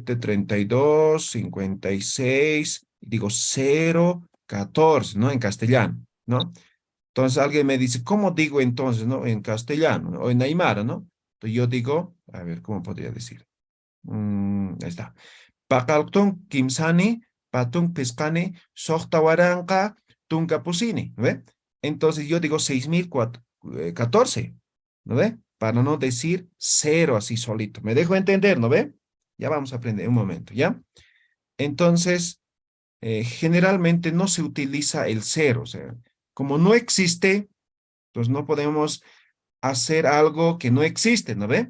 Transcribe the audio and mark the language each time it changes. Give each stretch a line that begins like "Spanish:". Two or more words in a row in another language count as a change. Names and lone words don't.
Spanish: 732-56, digo 014, ¿no? En castellano, ¿no? Entonces alguien me dice, ¿cómo digo entonces, no? En castellano, ¿no? O en aymara, ¿no? Entonces yo digo, a ver, ¿cómo podría decir? Ahí está.
Aymara: Pakaltun kimsani, patun piscani, sohtawaranka, tunkapusini,
Spanish: ¿no ve? Entonces yo digo 6014, ¿no ve? Para no decir cero así solito. ¿Me dejo entender, no ve? Ya vamos a aprender un momento, ¿ya? Entonces, generalmente no se utiliza el cero, o sea, como no existe, pues no podemos hacer algo que no existe, ¿no ve?